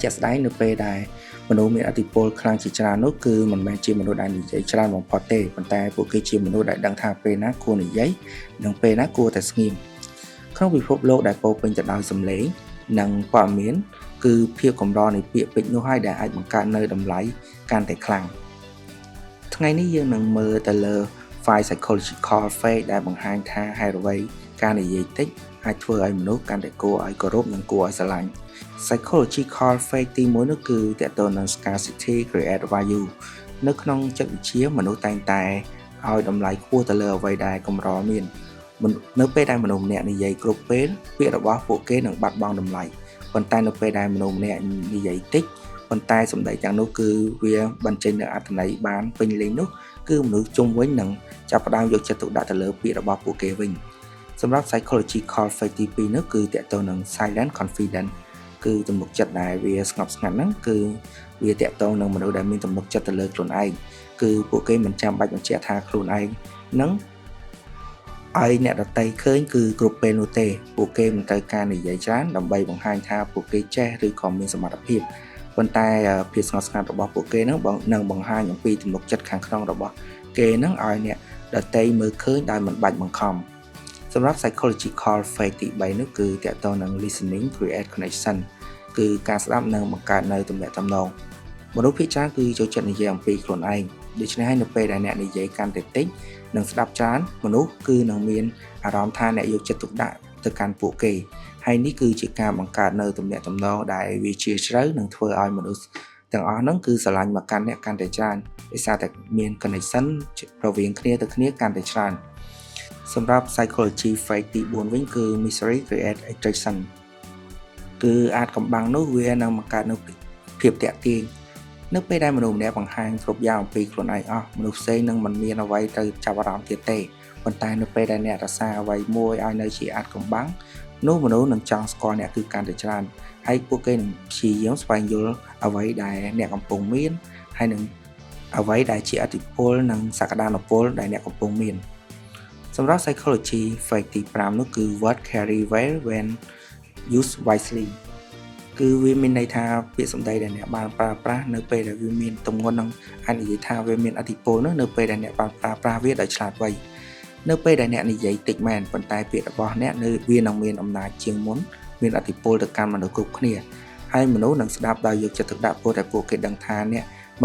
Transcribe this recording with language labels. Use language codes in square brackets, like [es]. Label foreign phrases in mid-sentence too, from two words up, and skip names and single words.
[km] ជាក់ស្ដែងនៅពេលដែលមនុស្សមានឥទ្ធិពលខ្លាំងជាច្រើននោះគឺមិនមែនជាមនុស្សដែលនិយាយច្រើនបំផុតទេប៉ុន្តែពួកគេជាមនុស្សដែល ដឹងថាពេលណាគួរនិយាយនិងពេលណាគួរតែស្ងៀមក្នុងពិភពលោកដែលពោរពេញទៅដោយសំឡេងនិងព័ត៌មានគឺភាពកម្រនៃពាក្យពេចន៍នោះហើយដែលអាចបង្កើតនៅតម្លៃកាន់តែខ្លាំងថ្ងៃនេះយើងនឹងមើលទៅលើ [en] five psychological facts [km] ដែលបង្ហាញថាហេតុអ្វីការនិយាយតិចអាចធ្វើឲ្យមនុស្សកាន់តែគួរឲ្យគោរពនិងគួរឲ្យស្រឡាញ់ [en] psychological fact [km] ទី1នោះគឺទាក់ទងនឹង [en] scarcity create [km] value នៅក្នុងចិត្តវិទ្យាមនុស្សតែងតែឲ្យតម្លៃខ្ពស់ទៅលើអ្វីដែលកម្រមាននៅពេលដែលមនុស្សម្នាក់និយាយគ្រប់ពេលពាក្យរបស់ពួកគេនឹងបាត់បង់តម្លៃប៉ុន្តែ នៅពេលដែលមនុស្សម្នាក់និយាយតិចប៉ុន្តែសម្ដីទាំងនោះគឺវាបញ្ចេញនូវអត្ថន័យបានពេញលេញនោះគឺមនុស្សជុំវិញ នឹងចាប់ផ្ដើមយកចិត្តទុកដាក់ទៅលើពាក្យរបស់ពួកគេវិញសម្រាប់ [en] psychological fact [km] ទី2នោះគឺទាក់ទងនឹង [en] silent confidence [km] គឺទំនុកចិត្តដែលវាស្ងប់ស្ងាត់ហ្នឹងគឺវាទាក់ទងនឹងមនុស្សដែលមានទំនុកចិត្តទៅលើខ្លួនឯងគឺពួកគេមិនចាំបាច់បញ្ជាក់ថាខ្លួនឯងនឹងឲ្យអ្នកដទៃឃើញគឺគ្រប់ពេលនោះទេពួកគេមិនត្រូវការនិយាយច្រើនដើម្បីបង្ហាញថាពួកគេចេះឬ ក៏មានសមត្ថភាពប៉ុន្តែភាពស្ងប់ស្ងាត់របស់ពួកគេនឹងបង្ហាញអំពីទំនុកចិត្តខាងក្នុងរបស់គេនឹងឲ្យអ្នកដ ទៃមើលឃើញដោយមិនបាច់បង្ខំសម្រាប់ [en] psychological fact [km] ទី3នោះគឺទាក់ទងនឹង [en] listening create connection [km] គឺការស្ដាប់និងបង្កើតនៅទំនាក់ទំនងមនុស្សភាគច្រើនគឺចូលចិត្តនិយាយអំពីខ្លួនឯងដូច្នេះហើយនៅពេលដែលអ្នកនិយាយកាន់តែតិចនិងស្ដាប់ច្រើនមនុស្សគឺនឹងមានអារម្មណ៍ថាអ្នកយកចិត្តទុកដាក់ទៅកាន់ពួកគេហើយនេះគឺជាការបង្កើតនៅទំនាក់ទំនងដែលវាជា ជ្រៅនិងធ្វើឲ្យមនុស្សទាំងអស់ហ្នឹងគឺស្រឡាញ់មកកាន់អ្នកកាន់តែច្រើនដោយសារតែមាន connection រវាងគ្នាទៅគ្នាកាន់តែច្រើនសម្រាប់ [en] psychology fact [km] ទី4វិញគឺ [en] mystery create attraction [km] គឺអាចកំបាំងនោះវានឹងបង្កើតនៅភាពតាក់ទាញនៅពេលដែលមនុស្សម្នាក់បង្ហាញគ្រប់យ៉ាងអំពីខ្លួនឯងអស់មនុស្សផ្សេងនឹងមិនមានអ្វីទៅចាប់អារម្មណ៍ទៀតទេប៉ុន្តែនៅពេលដែលអ្នករក្សាអ្វី មួយឲ្យនៅជាអាចកំបាំងនោះមនុស្សនឹងចង់ស្គាល់អ្នកគឺកាន់តែច្រើនហើយពួកគេនឹងព្យាយាមស្វែងយល់អ្វីដែលអ្នកកំពុងមានហើយនឹងអ្វីដែលជាឥទ្ធិពលនិងសក្តានុពលដែលអ្នកកំពុងមានសម្រាប់ [en] psychology fact [km] ទី5នោះគឺ [en] word carry weight when used wisely [km] គឺ វាមានន័យថាពាក្យសម្ដីដែលអ្នកបានប្រើប្រាស់នៅពេលដែលវាមានទម្ងន់នឹងអាចនិយាយថាវាមានឥទ្ធិពលនោះនៅពេលដែលអ្នកបានប្រើប្រាស់វាដោយឆ្លាតវៃនៅពេលដែលអ្នកនិយាយតិចមែនប៉ុន្តែ ពាក្យរបស់អ្នកនៅវានឹងមានអំណាចជាងមុនមានឥទ្ធិពលទៅកាន់មនុស្សគ្រប់គ្នាហើយមនុស្សនឹងស្ដាប់ដោយយកចិត្តទុកដាក់ព្រោះតែពួកគេដឹងថាអ្នកមិន